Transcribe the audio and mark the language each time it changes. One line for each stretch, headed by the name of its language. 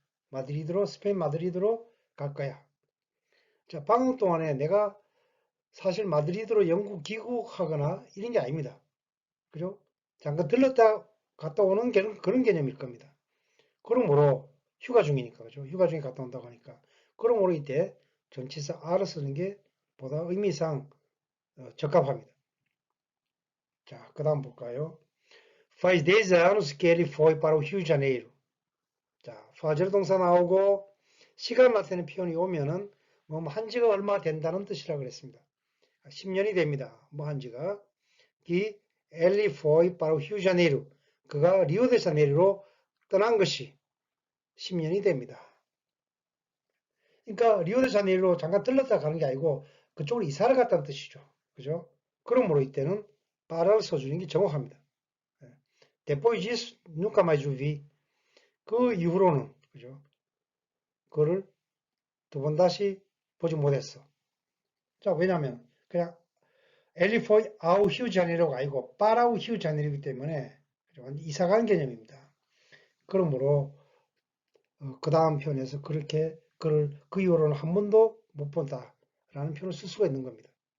Korean: 마드리드로, 스페인 마드리드로 갈 거야. 자, 방학 동안에 내가 사실 마드리드로 영국 귀국하거나 이런 게 아닙니다. 그죠? 잠깐 들렀다 갔다 오는 그런 개념일 겁니다. 그러므로 휴가 중이니까, 그죠? 휴가 중에 갔다 온다고 하니까. 그러므로 이때 전치사 R을 쓰는 게 보다 의미상 적합합니다. 자, 그 다음 볼까요?
Portuguese: Faz 10 anos que ele foi para o Rio de Janeiro.
Korean: 자, fazer 동사 나오고 시간 나타내는 표현이 오면은 뭐 한지가 얼마 된다는 뜻이라 그랬습니다. 10년이 됩니다. 뭐 한지가.
Portuguese: Que ele foi para o Rio de Janeiro.
Korean: 그가 리오데자네이루로 떠난 것이 10년이 됩니다. 그러니까 리오데자네이루로 잠깐 들렀다 가는 게 아니고 그쪽으로 이사를 갔다는 뜻이죠. 그죠? 그러므로 이때는 para를 써주는 게 정확합니다.
Portuguese: Depois disso, nunca mais o vi.
Korean: 그 이후로는, 그죠? 그거를 두 번 다시 보지 못했어. 자, 왜냐면, 그냥 엘리포이 아우 히우자니로가 아니고 빠라우 히우자니로이기 때문에 이사 간 개념입니다. 그러므로 그 다음 표현에서 그렇게 그 이후로는 한 번도 못 본다라는 표현을 쓸 수가 있는 겁니다.